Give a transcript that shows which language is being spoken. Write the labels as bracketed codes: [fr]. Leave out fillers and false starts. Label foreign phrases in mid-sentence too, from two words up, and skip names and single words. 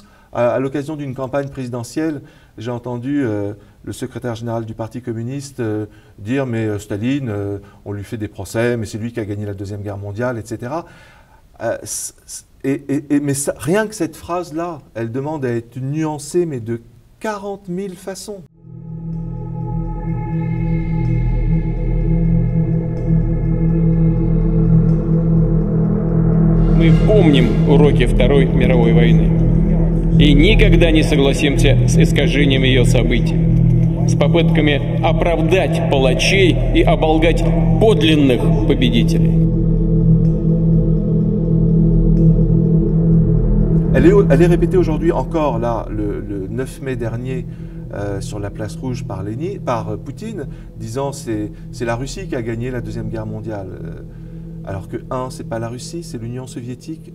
[fr] À l'occasion d'une campagne présidentielle, j'ai entendu le secrétaire général du Parti communiste dire « mais Staline, on lui fait des procès, mais c'est lui qui a gagné la Deuxième Guerre mondiale, etc. » Mais ça, rien que cette phrase-là, elle demande à être nuancée, mais de 40 000 façons. [ru] Мы помним уроки Второй мировой войны и никогда не согласимся с искажением ее событий, с попытками оправдать палачей и оболгать подлинных победителей. [fr] Elle est répétée aujourd'hui encore, là, le 9 mai dernier, sur la place rouge par Poutine, disant c'est la Russie qui a gagné la Deuxième Guerre mondiale. Alors que 1, c'est pas la Russie, c'est l'Union soviétique.